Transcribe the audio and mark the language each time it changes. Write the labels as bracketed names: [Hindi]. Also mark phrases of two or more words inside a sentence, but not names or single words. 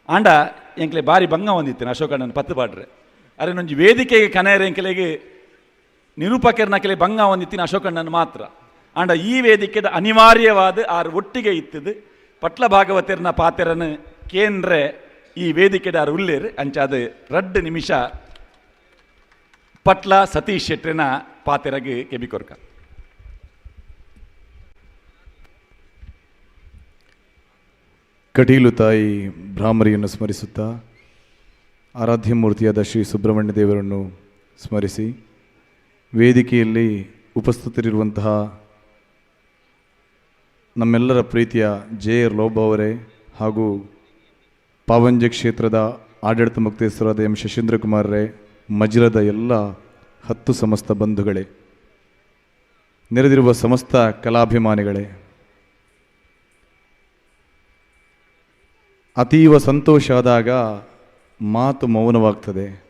[Tulu] ಆಂಡ ಎಂಕ್ಲೆ ಬಾರಿ ಭಂಗ ಹೊಂದಿತ್ತೇನೆ ಅಶೋಕಣ್ಣನ ಪತ್ತು ಪಾಡ್ರೆ ಅರೆ ನೊಂಜಿ ವೇದಿಕೆಗೆ ಕನೆಯರೆ ಎಂಕ್ಲೆಗೆ ನಿರೂಪಕರ್ನಕಲೆ ಭಂಗ ಹೊಂದಿತ್ತಿನ ಅಶೋಕಣ್ಣನ ಮಾತ್ರ ಆಂಡ ಈ ವೇದಿಕೆದ ಅನಿವಾರ್ಯವಾದ ಆರು ಒಟ್ಟಿಗೆ ಇತ್ತದು ಪಟ್ಲ ಭಾಗವತರ್ನ ಪಾತೆರನ್ನು ಕೇಂದ್ರೆ ಈ ವೇದಿಕೆದ ಆರು ಉಳ್ಳೇರು ಅಂಚಾದ 2 ನಿಮಿಷ ಪಟ್ಲ ಸತೀಶ್ ಶೆಟ್ರಿನ ಪಾತೆರಗೆ ಕೆಬಿಕೊರ್ಕ. [Kannada] ಕಟೀಲು ತಾಯಿ ಭ್ರಾಮರಿಯನ್ನು ಸ್ಮರಿಸುತ್ತಾ ಆರಾಧ್ಯ ಮೂರ್ತಿಯಾದ ಶ್ರೀ ಸುಬ್ರಹ್ಮಣ್ಯ ದೇವರನ್ನು ಸ್ಮರಿಸಿ ವೇದಿಕೆಯಲ್ಲಿ ಉಪಸ್ಥಿತರಿರುವಂತಹ ನಮ್ಮೆಲ್ಲರ ಪ್ರೀತಿಯ ಜೆ.ಆರ್. ಲೋಬ ಅವರೇ ಹಾಗೂ ಪಾವಂಜೆ ಕ್ಷೇತ್ರದ ಆಡಳಿತ ಮುಕ್ತೇಶ್ವರಾದ ಎಂ ಶಶೀಂದ್ರಕುಮಾರರೇ, ಮಜಿಲದ ಎಲ್ಲ 10 ಸಮಸ್ತ ಬಂಧುಗಳೇ, ನೆರೆದಿರುವ ಸಮಸ್ತ ಕಲಾಭಿಮಾನಿಗಳೇ, ಅತೀವ ಸಂತೋಷ ಆದಾಗ ಮಾತು ಮೌನವಾಗ್ತದೆ.